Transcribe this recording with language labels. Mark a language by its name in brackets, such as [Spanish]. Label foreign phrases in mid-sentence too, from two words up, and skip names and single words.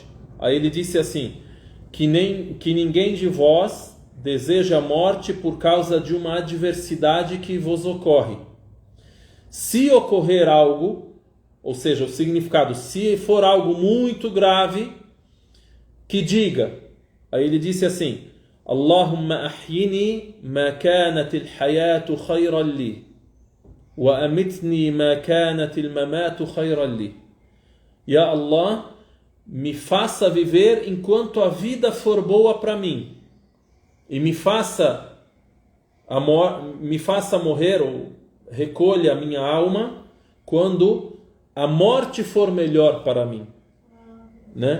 [Portuguese] Aí ele disse assim: que ninguém de vós deseje a morte por causa de uma adversidade que vos ocorre. Se ocorrer algo, ou seja, o significado, se for algo muito grave, que diga. Aí ele disse assim: [Arabic] اللهم أحيني ما كانت الحياة خيرا لي وأمتني ما كانت الممات خيرا لي. يا الله, [Portuguese] me faça viver enquanto a vida for boa para mim, e me faça morrer, ou recolha a minha alma quando a morte for melhor para mim, né?